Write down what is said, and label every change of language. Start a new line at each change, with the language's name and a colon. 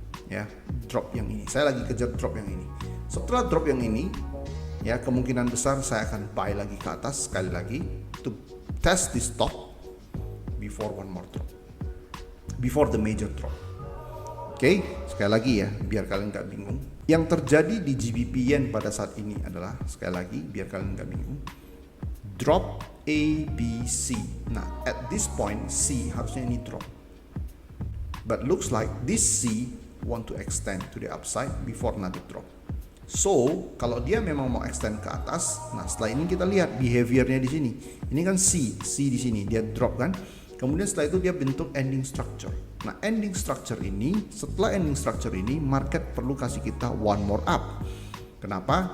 Indonesian: Ya, drop yang ini. Saya lagi kejar drop yang ini. Setelah drop yang ini, ya kemungkinan besar saya akan buy lagi ke atas sekali lagi
English: to test this top before one more drop, before the major drop.
Indonesian: Oke, sekali lagi ya, biar kalian nggak bingung. Yang terjadi di GBP Yen pada saat ini adalah, sekali lagi, biar kalian nggak bingung, drop A, B, C. Nah,
English: at this point,
Indonesian: C harusnya ini drop.
English: But looks like this C want to extend to the upside before another drop.
Indonesian: So, kalau dia memang mau extend ke atas, nah setelah ini kita lihat behaviornya di sini. Ini kan C di sini, dia drop kan. Kemudian setelah itu dia bentuk ending structure. Nah, ending structure ini, setelah ending structure ini, market perlu kasih kita one more up. Kenapa?